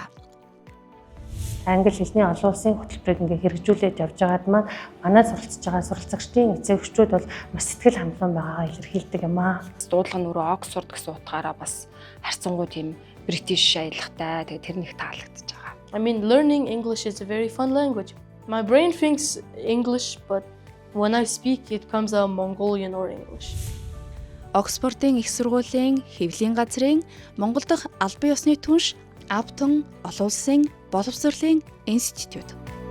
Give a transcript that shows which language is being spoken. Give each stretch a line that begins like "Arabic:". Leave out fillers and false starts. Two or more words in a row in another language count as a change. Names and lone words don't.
Mongolian: Англи хэлний олон улсын хөтөлбөрийг ингээ хэрэгжүүлээд явж байгаад маань манай суралцж байгаа суралцагчдын эцэг эхчүүд бол маш сэтгэл хангалуун байгаагаа илэрхийлдэг юм аа. Дуудлага нь өөрөө Оксфорд гэсэн утгаараа бас харьцангуй тийм British аялахтай. Тэгээ тэр нэг таалагдчихж байгаа.
English: I mean, learning English is a very fun language. My brain thinks English, but when I speak, it comes out Mongolian or English.
Mongolian: Оксфордын их сургуулийн хэвлэлийн газрын Монгол дахь албан ёсны түнш Аптон олон улсын боловсролын институт.